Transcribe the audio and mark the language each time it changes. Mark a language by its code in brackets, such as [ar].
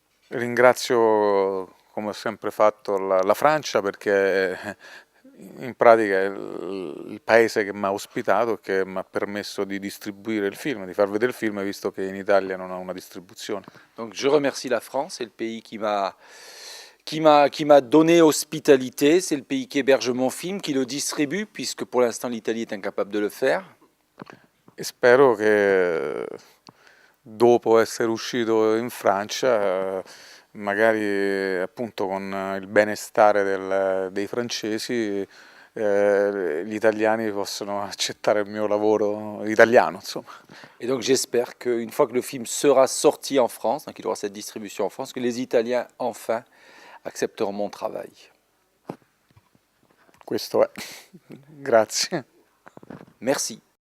[it] Ringrazio, come ho sempre fatto, la Francia, perché in pratica è il paese che mi ha ospitato e che mi ha permesso di distribuire il film, di far vedere il film, visto che in Italia non ha una distribuzione. [fr] Donc je remercie la France, c'est le pays qui m'a donné hospitalité, c'est le pays qui héberge mon film, qui le distribue, puisque pour l'instant l'Italie est incapable de le faire. [it] E spero che dopo essere uscito in Francia, magari appunto con il benestare dei francesi, gli italiani possano accettare il mio lavoro italiano, insomma. [fr] Et donc j'espère qu'une fois que le film sera sorti en France, donc il aura cette distribution en France, que les Italiens enfin accepteront mon travail. [it] Questo è. Grazie. [fr] Merci.